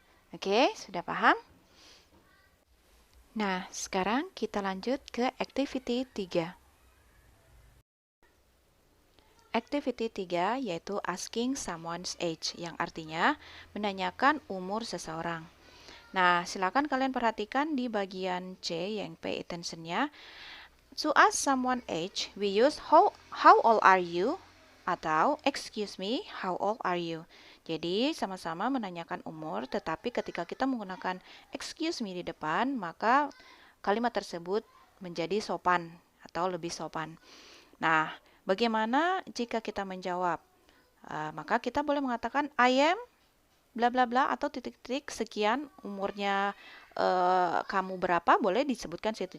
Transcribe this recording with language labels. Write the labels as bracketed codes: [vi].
[id] Oke, sudah paham? Nah, sekarang kita lanjut ke activity 3. Activity 3 yaitu asking someone's age, yang artinya menanyakan umur seseorang. Nah, silakan kalian perhatikan di bagian C yang pay attention-nya. [en] To ask someone age, we use how old are you? Atau excuse me, how old are you? [id] Jadi sama-sama menanyakan umur, tetapi ketika kita menggunakan excuse me di depan, maka kalimat tersebut menjadi sopan atau lebih sopan. Nah, bagaimana jika kita menjawab? Maka kita boleh mengatakan [en] I am bla bla bla [id] atau titik-titik sekian umurnya kamu berapa, boleh disebutkan situ.